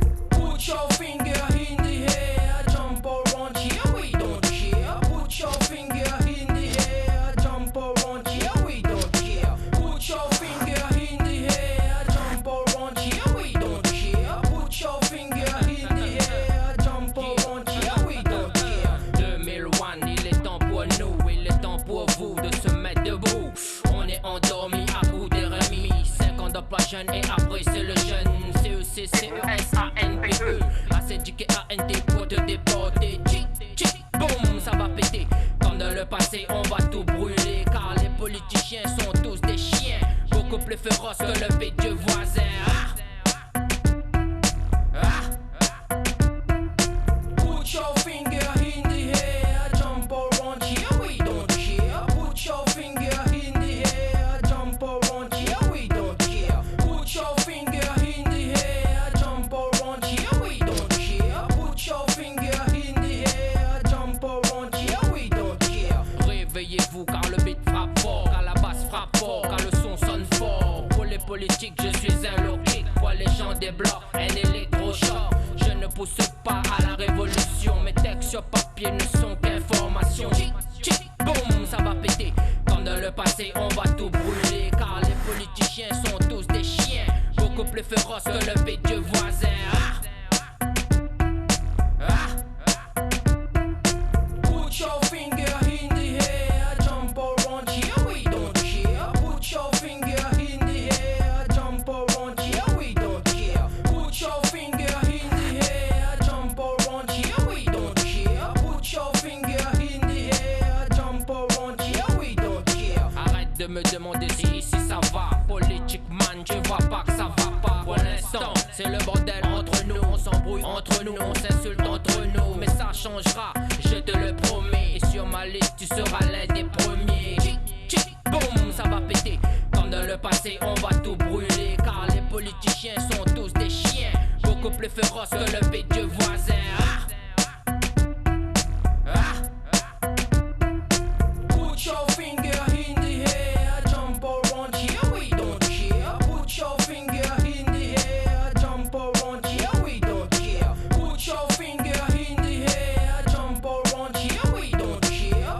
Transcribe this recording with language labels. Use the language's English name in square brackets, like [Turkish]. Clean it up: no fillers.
[English] Put your finger in the air, jump around here, we don't care. Put your finger in the air, jump around here, we don't care. Put your finger in the air, jump around here, we don't care. Put your finger in the air, jump around here, we don't care. [French] 2001, il est temps pour nous, il est temps pour vous de se mettre debout. On est endormi à bout des remis. 5 ans d'emploi jeune et après c'est le jeune. CECESANPE ACDK ANT pour te déporter. Boum, ça va péter. Comme dans le passé, on va tout brûler. Car les politiciens sont tous des chiens, beaucoup plus féroces que le pédieu voisin. [English] Put your finger in the air, jump around here, we don't care. Put your finger in the air, jump around here, we don't care. Put your finger in the air, jump around here, we don't care. Put your finger in the air, jump around here, we don't care. [French] Réveillez-vous car le beat frappe fort, car la basse frappe fort, car le son sonne fort. Pour les politiques, je suis un low-kick. Pour les gens des blocs, un électrochoc. Je ne pousse pas à la révolution. Mes textes sur papier ne sont qu'informations. Boum, ça va péter. Comme dans le passé, on va tout brûler. Car les politiciens sont tous des chiens, beaucoup plus féroces que le pédieu voisin. [English] Put your finger in the air, jump around here, we don't care. Put your finger in the air, jump around here, we don't care. Put your finger in the air, jump around here, we don't care. Put your finger in the air, jump around here, we don't care. [French] Arrête de me demander si ici ça va. Politique man, je vois pas que ça va pas. Pour l'instant, c'est le bordel entre nous. On s'embrouille entre nous, on s'insulte entre nous. Mais ça changera, je te le promets. Et sur ma liste, tu seras l'un des premiers. Boum, ça va péter. Comme dans le passé, on va tout brûler. Car les politiciens sont tous des chiens, beaucoup plus féroces que le pédieu voisin. [English] Put your finger in the air, jump around here, we don't care. Put your finger in the air, jump around here, we don't care. Put your finger in the air, jump around here, we don't care.